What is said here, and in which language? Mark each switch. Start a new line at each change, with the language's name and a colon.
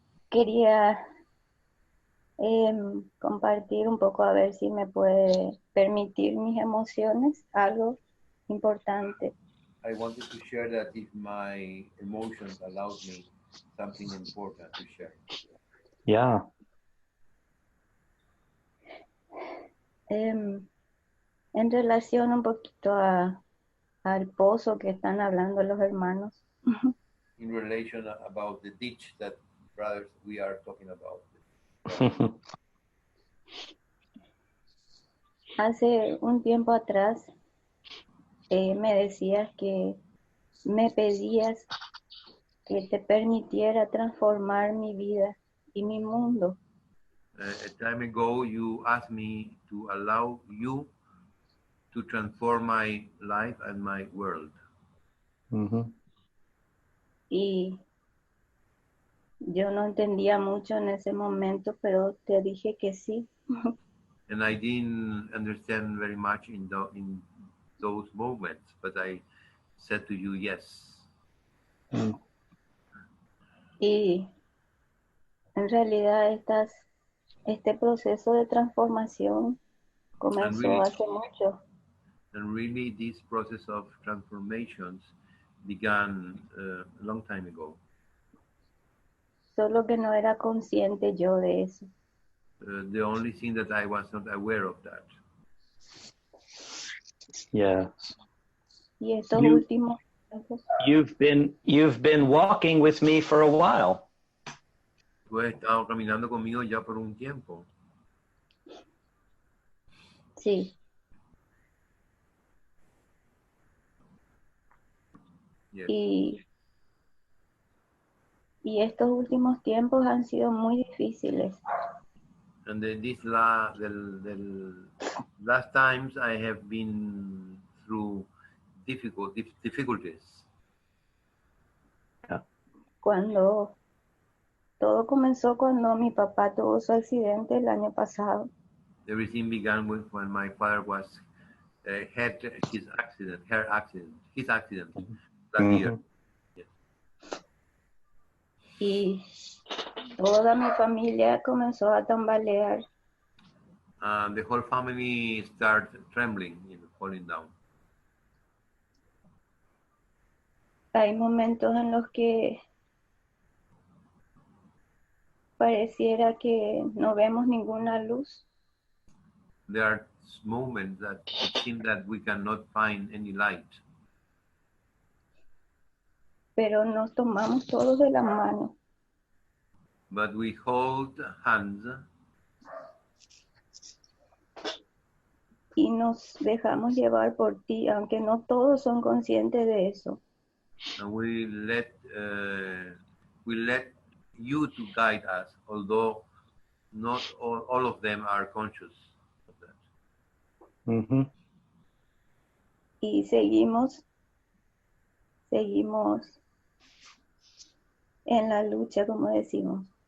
Spanish: Quería compartir un poco a ver si me puede permitir mis emociones, algo importante.
English: I wanted to share that if my emotions allowed me something important to share. Yeah.
Spanish: En relación un poquito al pozo que están hablando los hermanos.
English: In relation about the ditch that brothers we are talking about.
Spanish: Hace un tiempo atrás me decías que me pedías que te permitiera transformar mi vida y mi mundo.
English: A time ago, you asked me to allow you to transform my life and my world.
Spanish: Y yo no entendía mucho en ese momento, pero te dije que sí.
English: And I didn't understand very much in those moments, but I said to you, yes.
Spanish: Y en realidad este proceso de transformación comenzó hace mucho.
English: And really, this process of transformations began a long time ago.
Spanish: Solo que no era consciente yo de eso.
English: The only thing that I was not aware of that. Yeah.
Spanish: Y estos últimos tiempos.
English: You've been walking with me for a while.
Spanish: Tú has estado caminando conmigo ya por un tiempo. Sí.
English: Yes.
Spanish: Y estos últimos tiempos han sido muy difíciles.
English: And then last times I have been through difficulties. Yeah.
Spanish: Todo comenzó cuando mi papá tuvo su accidente el año pasado.
English: Everything began with when my father had his accident last year. Yes.
Spanish: Y toda mi familia comenzó a tambalear.
English: The whole family started trembling, falling down.
Spanish: Hay momentos en los que pareciera que no vemos ninguna luz.
English: There are moments that it seems that we cannot find any light.
Spanish: Pero nos tomamos todos de la mano.
English: But we hold hands.
Spanish: Y nos dejamos llevar por ti, aunque no todos son conscientes de eso.
English: And we let you to guide us, although not all of them are conscious of that. Mm-hmm.
Spanish: Y seguimos en la lucha, como decimos.